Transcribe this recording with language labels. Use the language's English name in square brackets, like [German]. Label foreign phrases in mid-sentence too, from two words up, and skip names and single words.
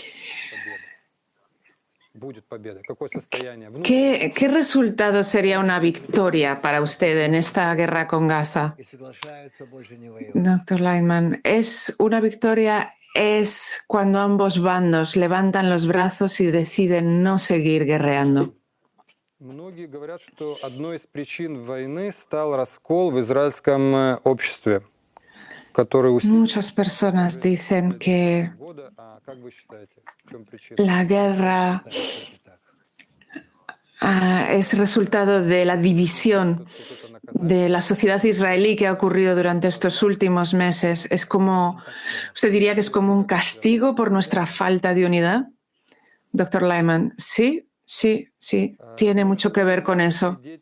[Spanish] ¿Qué resultado sería una victoria para usted en esta guerra con Gaza? Doctor Lightman, una victoria es cuando ambos bandos levantan los brazos y deciden no seguir guerreando. [Russian] Многие говорят, что одной из причин войны стал раскол в израильском обществе, который [Spanish] Muchas personas dicen que [Russian] Как вы считаете, в чем причина? [Spanish] la guerra es resultado de la división de la sociedad israelí que ha ocurrido durante estos últimos meses. Es como, ¿usted diría que es como un castigo por nuestra falta de unidad? Doctor Lyman, sí, tiene mucho que ver con eso.